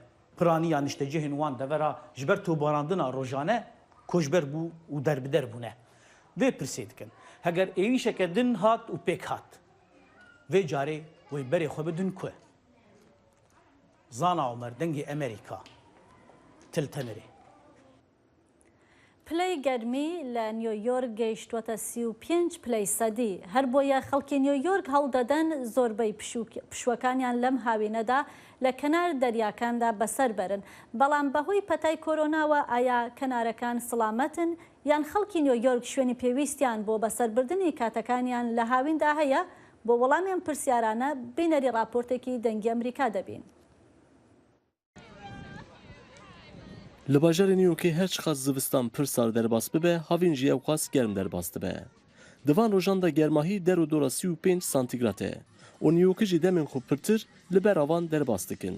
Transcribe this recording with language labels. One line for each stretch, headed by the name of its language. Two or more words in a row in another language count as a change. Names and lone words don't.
Kurdish: Piraniya niştecihên wan devera ji ber tobarandina rojane koçber bû û derbider bûne. Vê pirsê dikin. Heger êvîşeke din hat û pêk hat. Vê carê wê berê xwe bidin ku? Zana Omer dengê Amerîka. Tiltemerê.
Central Kurdish: پلەی گەرمی لە نیویۆرک گەیشتوەتە 35 پلەی سەدی. هەر بۆیە خەڵکی نیویۆرک هەڵدەدەن زۆربەی پشوەکانیان لەم هاوینەدا لە کەنار دەریاکاندا بەسەر بەرن. بەڵام بەهۆی پەتای کۆرۆناوە ئایا کەنارەکان سڵامەتن یان خەڵکی نیویۆرک شوێنی پێویستیان بۆ بەسەربردنی کاتەکانیان لە هاویندا هەیە؟ بۆ وەڵامیان پرسیارانە بینەری راپۆرتێکی دەنگی ئەمریکا دەبین.
Kurdish: Li bajarê Newyorkê her çiqas zivistan pir sar derbas bibe, havîn jî ew xas germ derbas dibe. Di van rojan de germahî der û dora 35 santigrat e. û Newyorkê jî demên xwe pirtir li ber avan derbas dikin.